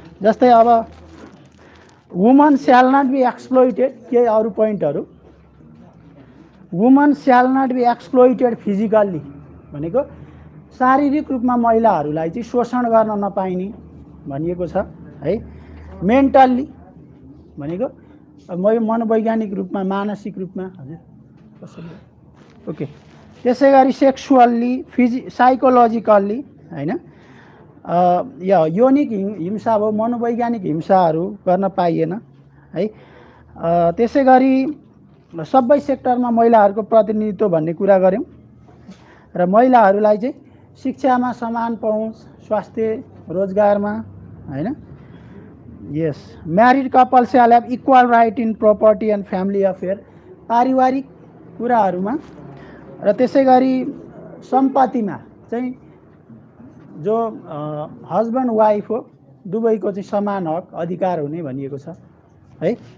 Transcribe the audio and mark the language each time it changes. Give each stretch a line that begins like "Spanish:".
Nepali: जस्तै अब
English: woman shall not be exploited,
Nepali: के अरु पोइन्टहरु, वुमन स्याल नट बी एक्सप्लोइटेड फिजिकल्ली भनेको शारीरिक रूपमा महिलाहरूलाई चाहिँ शोषण गर्न नपाइने भनिएको छ है। मेन्टल्ली भनेको मनोवैज्ञानिक रूपमा, मानसिक रूपमा, हजुर कसरी, ओके। त्यसैगरी सेक्सुअल्ली, साइकोलोजिकल्ली हैन, या यौनिक हिंसा भयो, मनोवैज्ञानिक हिंसाहरू गर्न पाइएन है। त्यसैगरी सबै सेक्टरमा महिलाहरूको प्रतिनिधित्व भन्ने कुरा गर्यौं र महिलाहरूलाई चाहिँ शिक्षामा समान पहुँच, स्वास्थ्य, रोजगारमा हैन।
English: yes, married couple shall have equal right in property and family affair,
Nepali: पारिवारिक कुराहरूमा र त्यसैगरी सम्पत्तिमा चाहिँ जो हस्बैंड वाइफ हो दुवैको चाहिँ समान हक अधिकार हुने भनिएको छ है।